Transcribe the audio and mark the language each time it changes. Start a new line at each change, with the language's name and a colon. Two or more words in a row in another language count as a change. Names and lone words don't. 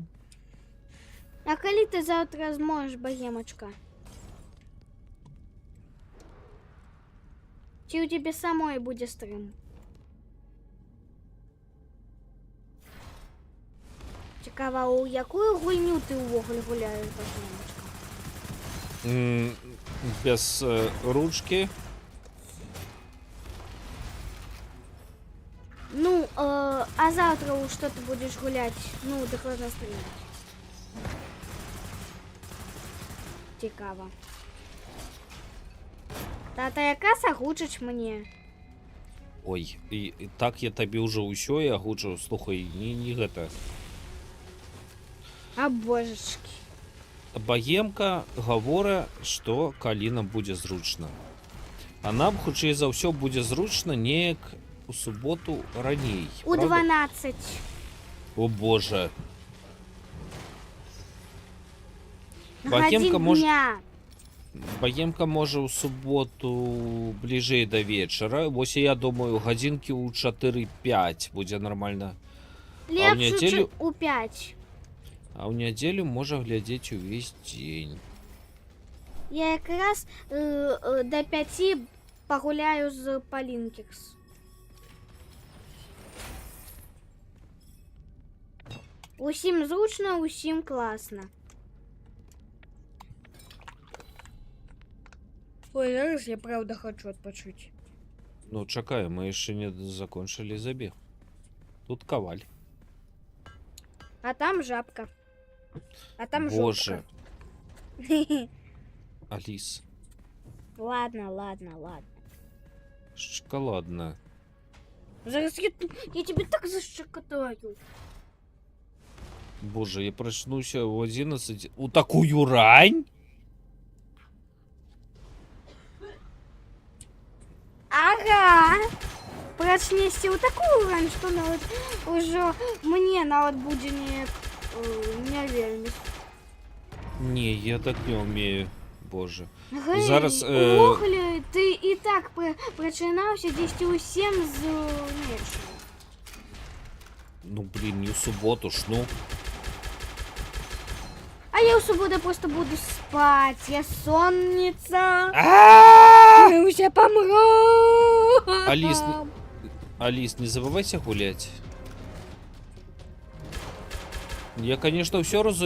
Belarusian: А калі ты заўтра зможаш, багемачка? Ці у тебе самой будзе стрым? Цікава, у якую гульню ты ўвогуле гуляеш, багемачка?
Russian: Без ручки. Ну, А завтра у что ты будешь гулять?
Ukrainian: Ну, так можна стріляти. Цікаво. Тата, яка загучиш мені? Ой, і так я тобі вже усё і агучу.
Belarusian: Слухай, не гэта.
Russian: А божечки.
Belarusian: Баемка гаворы, што калі нам будзе зручна. А нам, хутчэй за ўсё, будзе зручна неяк у суботу раней. У
Russian: правда?
Belarusian: 12.
Russian: О боже.
Ukrainian: Годин може- дня.
Belarusian: Баемка можа ў суботу бліжэй да вечара. Вось я думаю, гадзінкі ў 4-5 будзе нормально.
Ukrainian: Лепше, неділю? чим у 5.
Belarusian: А ў нядзелю можа глядзець увесь дзень.
Ukrainian: Я якраз до 5 погуляю з Полінкікс.
Belarusian: Усім зручно, усім класно.
Ukrainian: Ой, зараз я правда хочу відпочити.
Belarusian: Ну, чакай, мы яшчэ не закончылі забег. Тут каваль. А там жабка. А там Боже, жопка. Аліс,
Russian: Ладно, ладно, ладно. шоколадна.
Ukrainian: Зараз я тебе так защекотаю.
Russian: Боже, я прочнуся в 11 у такую рань? Ага. Прочнешься у такую рань, что нават уже мне нават будзе не вельмі. Не, я так не умею. Боже.
Belarusian: Гей, Зараз,
Ukrainian: Охлі, ти і так прочинався десь у 7 з меншим.
Russian: Ну, блин, не в суботу ж, ну. А я у суботу просто буду спать. Я сонниця. Я уже помру. Аліс, Алис, не забывайся гулять. Я, конечно, все разумею.